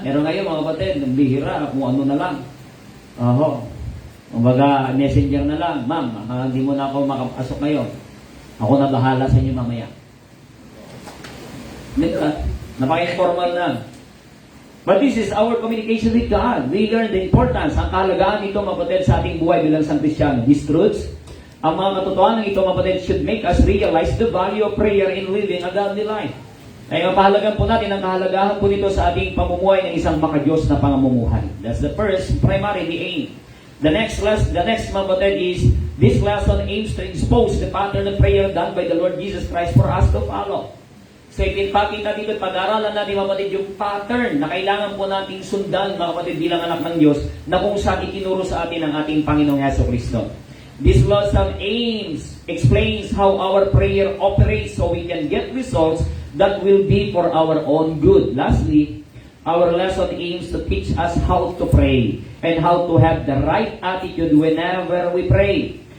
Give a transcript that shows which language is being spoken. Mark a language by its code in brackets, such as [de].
[tl] Pero ngayon, mga kapatid, bihira, kung ano na lang. Kumbaga, messenger na lang, ma'am, hindi mo na ako makapasok ngayon. Ako na bahala sa inyo mamaya. Napaka-informal na. [en] But this is our communication with God. We learn the importance, [tl] ang kahalagaan nito, mga kapatid, sa ating buhay bilang isang Kristiyano. [en] These truths, [tl] ang mga katotohanan ito, mga kapatid, [en] should make us realize the value of prayer in living a godly life. [tl] Ay mapahalagan po natin ang kahalagahan po nito sa ating pamumuhay ng isang makadiyos na pamumuhay. [en] That's the first, primarily aim. The next, [tl] mga kapatid, [en] is this lesson aims to expose the pattern of prayer done by the Lord Jesus Christ for us to follow. [tl] So ipinpakita dito at pag-aralan natin, mga kapatid, yung pattern na kailangan po nating sundan, mga kapatid, bilang anak ng Diyos, na kung saan itinuro sa atin ang ating Panginoong Jesucristo. [en] This lesson explains how our prayer operates so we can get results that will be for our own good. Lastly, our lesson aims to teach us how to pray and how to have the right attitude whenever we pray.